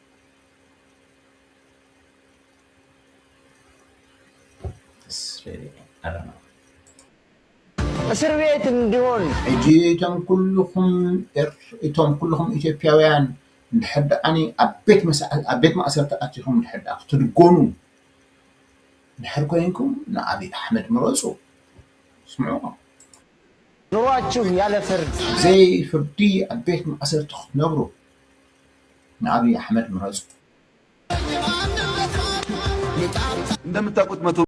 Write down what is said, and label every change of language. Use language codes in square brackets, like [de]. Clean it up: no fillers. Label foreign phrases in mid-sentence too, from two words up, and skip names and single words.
[am] እስር ቤት እንዲሆን [ti] ሕጂ እቶም ኩልኩም ኢትዮጵያውያን እንድሕር ደኣኒ ኣብ ቤት ማእሰርቲ ኣትኹም እንድሕር ደኣ ክትድጎኑ ድሕር ኮይንኩም ንአብይ አሕመድ ምረፁ ስምዑ [am] ኑሯችሁ ያለ ፍርድ [ti] ዘይ ፍርዲ ኣብ ቤት ማእሰርቲ ክትነብሩ ንአብይ አሕመድ ምረፁ [am] እንደምታውቁት